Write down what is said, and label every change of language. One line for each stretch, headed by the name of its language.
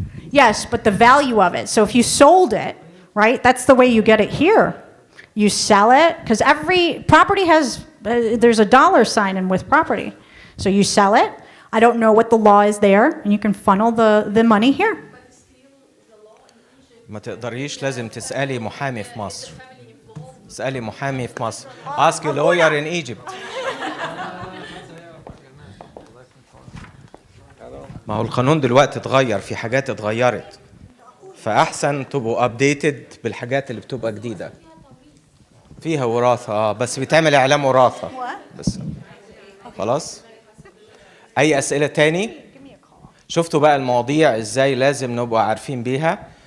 English: Yes, but the value of it. So if you sold it, right, that's the way you get it here. You sell it, because every property has, there's a dollar sign in with property. So you sell it. I don't know what the law is there, and you can funnel the money here.
Arabic: ما تقدريش، لازم تسألي محامي في مصر. اسألي محامي في مصر.
English: Ask a lawyer in Egypt. Hello.
Arabic: ما هو القانون دلوقتي اتغير، في حاجات اتغيرت، فأحسن تبقوا أبديتد بالحاجات اللي بتبقى جديدة. فيها وراثة بس بيتعمل إعلام وراثة بس. خلاص. أي أسئلة تاني؟ شفتوا بقى المواضيع إزاي لازم نبقى عارفين بيها.